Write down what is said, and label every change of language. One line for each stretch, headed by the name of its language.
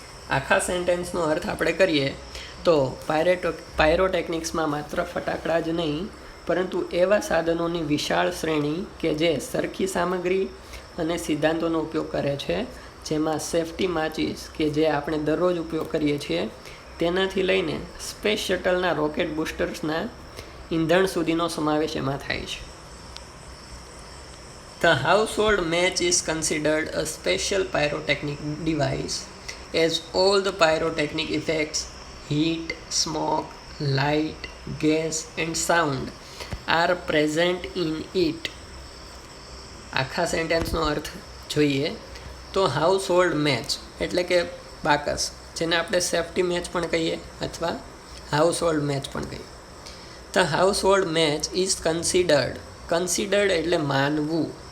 Gujarati: આખા સેન્ટેન્સનો અર્થ આપણે કરીએ તો પાયરોટેકનિક્સમાં માત્ર ફટાકડા જ નહીં પરંતુ એવા સાધનોની વિશાળ શ્રેણી કે જે સરખી સામગ્રી અને સિદ્ધાંતોનો ઉપયોગ કરે છે, જેમાં સેફ્ટી માચીસ કે જે આપણે દરરોજ ઉપયોગ કરીએ છીએ તેનાથી લઈને સ્પેસ શટલના રોકેટ બૂસ્ટર્સના ઈંધણ સુધીનો સમાવેશ એમાં થાય છે.
English: The household match is considered a special pyrotechnic device as all the pyrotechnic effects, heat, smoke, light, gas and sound are present in it.
Gujarati: આખા સેન્ટેન્સનો અર્થ જોઈએ તો હાઉસહોલ્ડ મેચ એટલે કે બાકસ, જેને આપણે સેફ્ટી મેચ પણ કહીએ અથવા હાઉસહોલ્ડ મેચ પણ કહીએ.
English: the household match is considered
Gujarati: એટલે માનવું.